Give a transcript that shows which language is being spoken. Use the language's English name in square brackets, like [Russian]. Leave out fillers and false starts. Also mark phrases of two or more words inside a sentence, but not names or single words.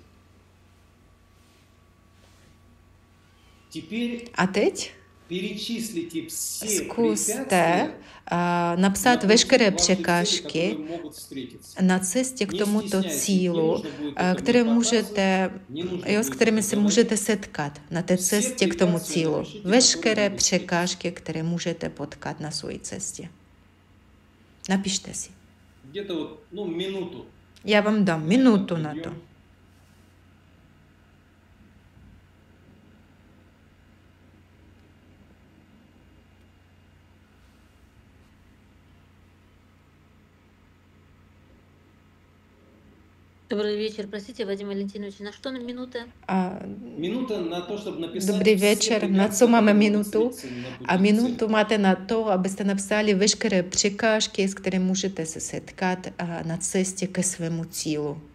[Czech] A teď zkuste napsat veškeré překážky na cestě k tomuto cílu, s kterými se můžete setkat na té cestě k tomu cílu. Veškeré překážky, které můžete potkat na své cestě. Napište si. Já vám dám minutu na to. [Russian] Добрый вечер. Простите, Вадим Валентинович, на что нам минута? [Czech] Minuta na to, [Russian] чтобы написать. [Czech] Dobrý večer. Na co máme minutu? A minutu máte na to, abyste napsali veškeré překážky, s kterými můžete se setkat na cestě ke svému cílu.